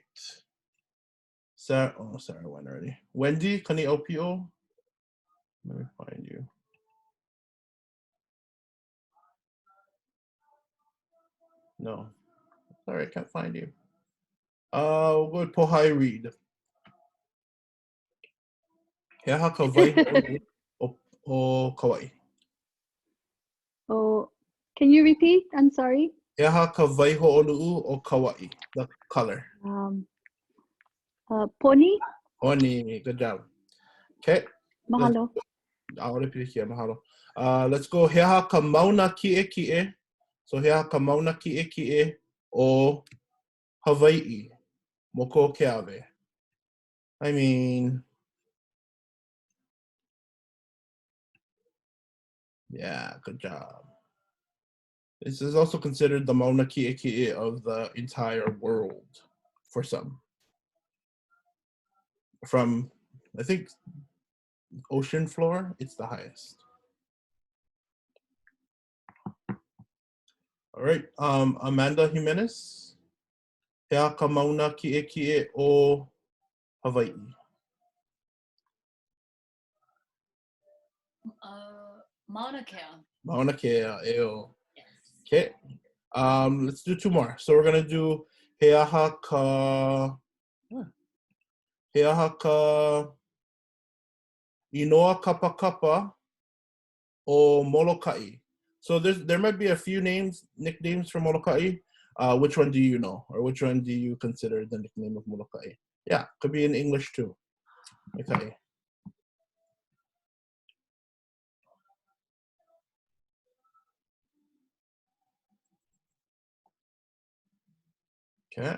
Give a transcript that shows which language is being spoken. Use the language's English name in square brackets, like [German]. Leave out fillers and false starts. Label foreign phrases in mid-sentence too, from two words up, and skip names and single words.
[English] Sarah, oh, Sarah went already. Wendy, kani opio? Let me find you. No, sorry, I can't find you. We'll go with Pohai Reed. [Hawaiian] He aha ka waihoʻoluʻu o Kauai. [English] Oh, can you repeat? I'm sorry. [Hawaiian] He aha ka waihoʻoluʻu o Kauai, [English] the color. Pony. Pony, good job. Okay. Mahalo. I'll repeat here, mahalo. Let's go. [Hawaiian] He aha ka mauna kiʻekiʻe. So he aha ka mauna kiʻekiʻe o Hawaii, MOʻOKÖʻAUHAU. [English] I mean, yeah, good job. This is also considered the [Hawaiian] mauna kiʻekiʻe [English] of the entire world for some. From, I think, ocean floor, it's the highest. All right, Amanda Jimenez. [Hawaiian] He aha ka mauna kiʻekiʻe o Hawaii. Mauna Kea. Mauna Kea, [English] eo. Okay, let's do two more. So we're gonna do [Hawaiian] he aha ka inoa kapa kapa o Molokai. [English] So there might be a few nicknames for Molokai. Which one do you know, or which one do you consider the nickname of Molokai? Yeah, could be in English too. Okay. Okay.